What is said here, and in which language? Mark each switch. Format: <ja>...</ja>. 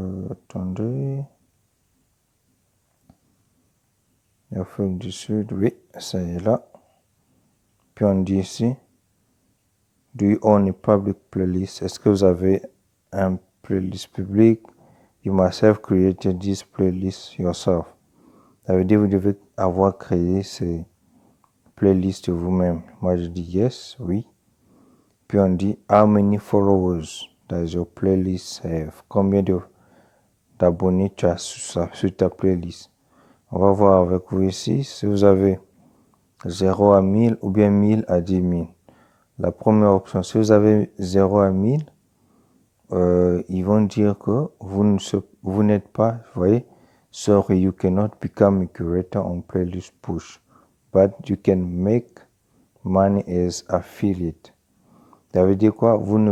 <fr>Attendez. L'Afrique du Sud, oui, ça y est là. Puis on dit ici,</fr> <en>do you own a public playlist?</en> <fr>Est-ce que vous avez un playlist public?</fr> <en>You must have created this playlist yourself.</en> <fr>Ça veut dire que vous devez avoir créé ces playlists vous-même. Moi, je dis yes, oui. Puis on dit,</fr> <en>how many followers does your playlist have?</en> <fr>Combien d'abonnés tu as sur ta playlist? On va voir avec vous ici si vous avez 0 à 1000 ou bien 1000 à 10 000. La première option, si vous avez 0 à 1000, ils vont dire que vous n'êtes pas, vous voyez,</fr> <en>so you cannot become a curator on playlist push, but you can make money as affiliate.</en> <fr>Ça veut dire quoi?</fr>